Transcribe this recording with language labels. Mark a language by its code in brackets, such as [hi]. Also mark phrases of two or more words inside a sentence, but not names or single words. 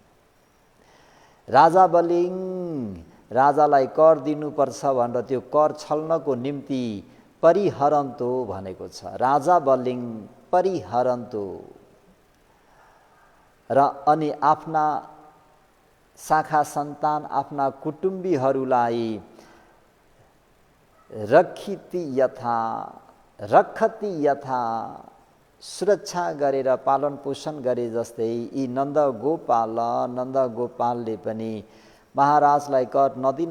[ne] राजा बलिङ राजालाई कर दिनुपर्छ भनेर त्यो कर छल्नको निम्ति परिहरन्तो भनेको छ। [sa] राजा बलिङ परिहरन्तो, [ne] र अनि आफ्ना शाखा सन्तान आफ्ना कुटुम्बीहरूलाई [sa] रक्षति यथा [ne] सुरक्षा गरेर पालन पोषण गरे जस्तै यी नन्दगोपालले पनि महाराजलाई कर नदिन